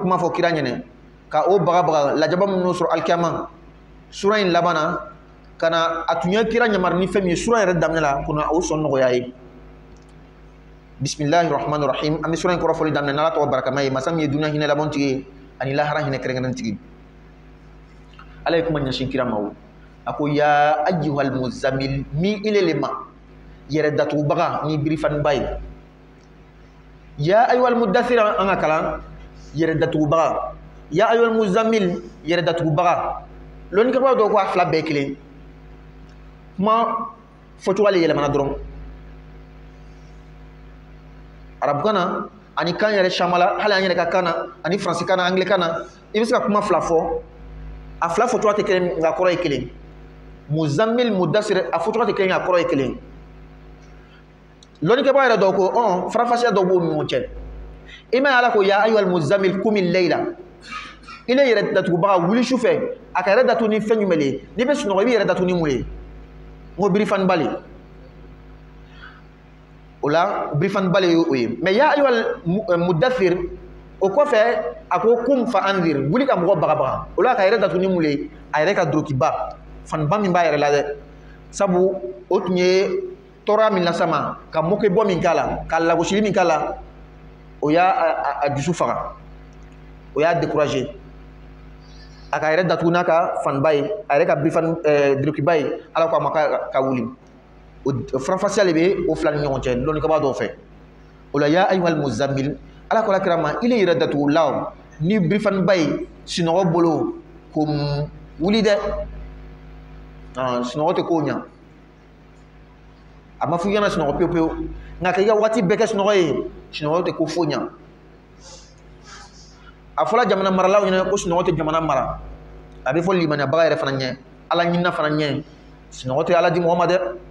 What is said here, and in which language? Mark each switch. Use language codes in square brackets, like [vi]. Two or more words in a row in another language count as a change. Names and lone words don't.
[bm] kuma fɔ kira ɲɛnɛ ka o bagabaga lajaba minnu sɔrɔ alikiyama sura in laban na ka na a tun ye kira ɲamari ni fɛn min ye sura yɛrɛ daminɛ la ko na o sɔn nɔgɔya ye [ar] بسم الله الرحمن الرحيم [bm] an bɛ sura in kɔrɔfɔli daminɛ n'ala tɔgɔ barakama ye masa min ye dunuya hinɛ labɔn tigi ye ani lahara hinɛ kɛrɛnkɛrɛn tigi ala ye kuma ɲɛsin kira ma o a ko [ar] يا أيها المزمل [bm] mi ile le ma yɛrɛ datugubaga ni birifaniba ye [ar] يا أيها المدثر [bm] an ka kalan yɛrɛ datugubaga [ar] يا أيها المزمل [bm] yɛrɛ datugubaga lɔnni kɛbagaw dɔw ko a fila bɛɛ kelen kuma fɔcogo le yɛlɛmana dɔrɔn arabukan na ani kan yɛrɛ samala hali an yɛrɛ ka kan na ani faransi kan na anglais na i bɛ se ka kuma fila fɔ a fila fɔcogo tɛ kelen nka kɔrɔ ye kelen muzammil mudaththir a fɔcogo tɛ kelen nka kɔrɔ ye kelen lɔnni kɛbagaw yɛrɛ dɔw ko farafasiya dɔw b'u ni ɲɔgɔn cɛ i ma ye ala ko [ar] يا أيها المزمل قم الليل [bm] ile yɛrɛ datugubaga wuli su fɛ a ka yɛrɛ datugu ni fɛn jumɛn ye n'i bɛ sunɔgɔ i bɛ yɛrɛ datugu ni mun ye n ko birifaniba le o la birifaniba le ye o ye mais [ar] يا أيها المدثر [bm] o kɔfɛ a ko [ar] قم فأنذر [bm] wuli ka mɔgɔ bagabaga o la a ka yɛrɛ datugu ni mun ye a yɛrɛ ka dulokiba faniba min b'a yɛrɛ la dɛ sabu o tun ye tɔɔrɔya min lasa ma ka mɔkebɔ min k'a la ka lagosili min k'a la o y'a a dusu faga o y'a découragé a ka yɛrɛ datugu n'a ka faniba ye a yɛrɛ ka dulokiba ye ala ko a ma ka wuli o farafasiya de bɛ o fila ni ɲɔgɔn cɛ lɔnnikɛbaa dɔw fɛ o la [ar] يا أيها المزمل [bm] ala ko alakira ma ile yɛrɛ datugu la ni birifaniba ye sunɔgɔ bolo ko wuli dɛ sunɔgɔ tɛ k'o ɲa a ma fɔ i kana sunɔgɔ pewu pewu nka k'i ka waati bɛɛ kɛ sunɔgɔ ye sunɔgɔ tɛ ko foyi ɲa a fɔra jamana maralaw ɲɛna ko sunɔgɔ tɛ jamana mara a bɛ fɔ limaniyabaga yɛrɛ fana ɲɛ ala ɲinina fana ɲɛ sunɔgɔ tɛ ala di mɔgɔ ma dɛ